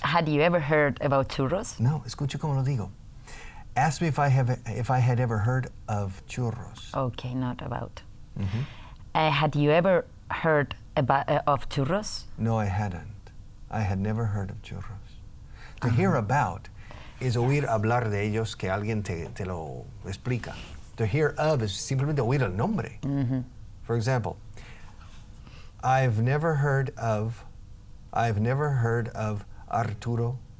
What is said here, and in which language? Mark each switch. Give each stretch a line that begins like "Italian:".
English: Had you ever heard about churros?
Spanish: No, escuche como lo digo.
English: Ask me if I had ever heard of churros. Okay, not about. Had you ever heard of churros? No, I hadn't. I had never heard of churros. To hear about is
Spanish: oír hablar de ellos, que alguien te lo explica.
English: To hear of is
Spanish: simplemente oír el nombre.
English: For example, I've never heard of Arturo.